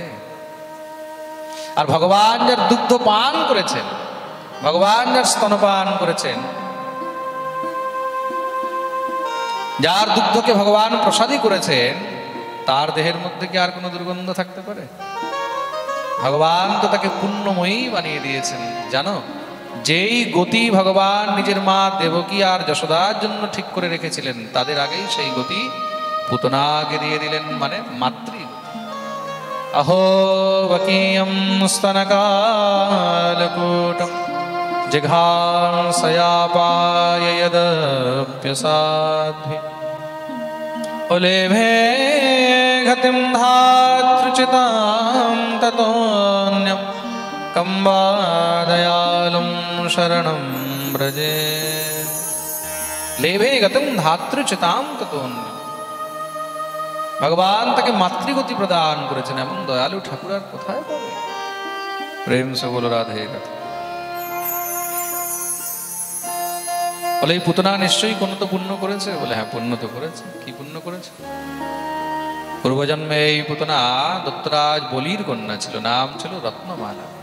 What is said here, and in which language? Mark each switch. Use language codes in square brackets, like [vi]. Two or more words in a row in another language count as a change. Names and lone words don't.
[bn] আর ভগবান যার দুগ্ধ পান করেছেন, ভগবান যার স্তনপান করেছেন, যার দুগ্ধকে ভগবান প্রসাদী করেছেন, তার দেহের মধ্যে কি আর কোনো দুর্গন্ধ থাকতে পারে? ভগবান তো তাকে পুণ্যময়ী বানিয়ে দিয়েছেন। জানো, যেই গতি ভগবান নিজের মা দেবকী আর যশোদার জন্য ঠিক করে রেখেছিলেন, তাদের আগেই সেই গতি পুতনাকে দিয়ে দিলেন, মানে মাতৃ। [sa] अहो वकीयं स्तनकालकूटं जिघांसयापाय यदप्यसाध्वी उलेभे गतिं धातृचितां ततोऽन्यं कं वा दयालुं शरणं व्रजे। लेभे गतिं धातृचितां ततोऽन्यं। [bn] ভগবান তাকে মাতৃগতি প্রদান করেছেন, এমন দয়ালু ঠাকুর আর কোথায় পাবে? [hi] प्रेम से बोलो राधे राधे। [bn] বলে এই পুতনা নিশ্চয়ই কোনো তো পুণ্য করেছে। বলে হ্যাঁ, পুণ্য তো করেছে। কি পুণ্য করেছে? পূর্বজন্মে এই পুতনা দত্তরাজ বলির কন্যা ছিল, নাম ছিল রত্নমালা।